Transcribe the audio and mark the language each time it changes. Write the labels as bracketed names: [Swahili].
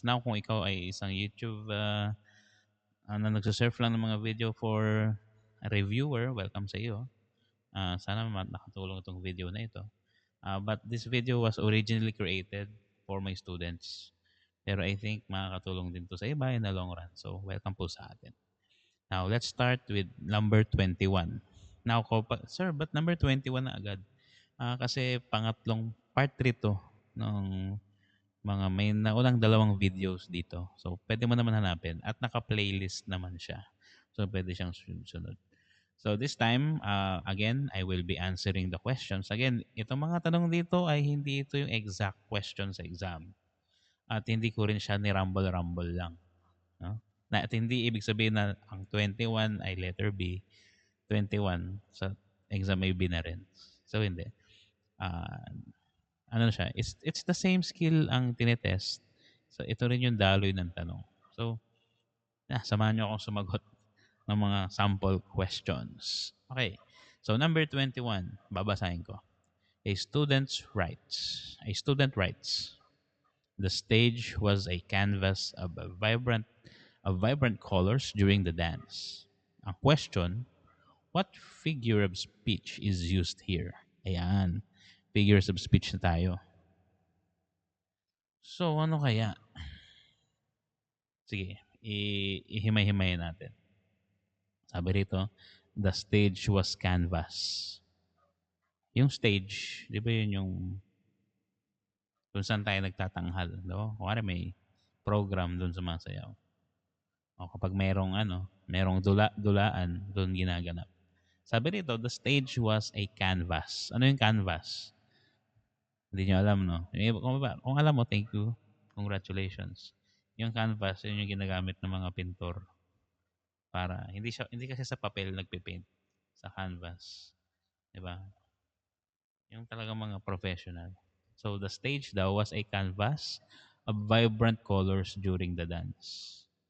[Filipino] Now, kung ikaw ay isang YouTube na nagsasurf lang ng mga video [English] for a reviewer, [Filipino] welcome sa iyo. Sana nakatulong itong video na ito. [English] But this video was originally created for my students. [Filipino] Pero [English] I think [Filipino] makakatulong din to sa iba [English] in the long run. [Filipino] So, welcome po sa atin. [English] Now, let's start with number 21. Now, sir, but number 21 [Filipino] na agad? Kasi pangatlong part 3 to ng mga may naunang dalawang videos dito. So, pwede mo naman hanapin at naka-playlist naman siya. So, pwede siyang sunod. [English] So, this time, again, I will be answering the questions. [Filipino] Again, itong mga tanong dito ay hindi ito yung exact question sa exam. At hindi ko rin siya ni rumble-rumble lang. No? Na, at hindi ibig sabihin na ang 21 ay letter B, 21 sa exam ay B na rin. So, hindi. [English] Ah, [Filipino] ano siya, [English] it's the same skill [Filipino] ang tinetest. So, ito rin yung daloy ng tanong. So, samahan niyo akong sumagot ng mga [English] sample questions. [Filipino] Okay. So, number 21, babasahin ko. [English] A student writes, the stage was a canvas of vibrant colors during the dance. Ang question, what figure of speech is used here? [Filipino] Ayan, figures of speech na tayo. So, ano kaya? Sige, ihimay-himayin natin. Sabi rito, [English] the stage was canvas. [Filipino] Yung stage, di ba yun yung kung saan tayo nagtatanghal, no? Kuwari may program doon sa mga sayaw. O kapag merong dulaan, doon ginaganap. Sabi rito, [English] the stage was a canvas. [Filipino] Ano yung canvas? Hindi nyo alam, no? Kung alam mo, [English] thank you. Congratulations. [Filipino] Yung canvas, yun yung ginagamit ng mga pintor para hindi kasi sa papel nagpe-paint, sa canvas, 'di ba? Yung talagang mga professional. [English] So the stage daw was a canvas of vibrant colors during the dance.